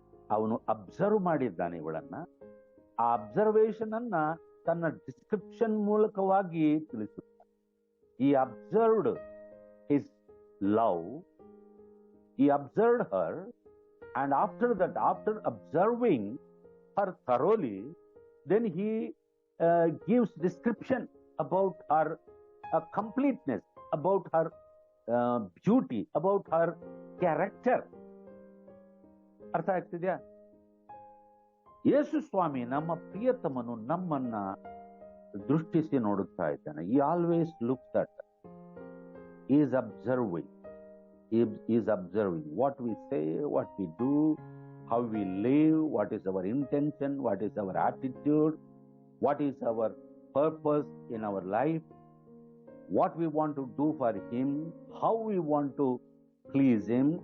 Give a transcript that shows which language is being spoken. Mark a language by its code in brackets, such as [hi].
[kn] ಅವನು ಅಬ್ಸರ್ವ್ ಮಾಡಿದ್ದಾನೆ ಇವಳನ್ನ. ಆ ಅಬ್ಸರ್ವೇಷನ್ ಅನ್ನ ತನ್ನ ಡಿಸ್ಕ್ರಿಪ್ಷನ್ ಮೂಲಕವಾಗಿ ತಿಳಿಸುತ್ತಾನೆ. [en] ಈ observed his love, he observed her, and after observing her thoroughly, then he gives description about her completeness, about her beauty, about her character. [kn] ಅರ್ಥ ಆಗ್ತಿದ್ಯಾ? ಯೇಸು ಸ್ವಾಮಿ ನಮ್ಮ ಪ್ರಿಯತಮನು ನಮ್ಮನ್ನ ದೃಷ್ಟಿಸಿ ನೋಡುತ್ತಾ ಇದ್ದಾನೆ. [en] he always looks at us. he is observing. He is observing what we say, what we do, how we live, what is our intention, what is our attitude, what is our purpose in our life, what we want to do for Him, how we want to please Him.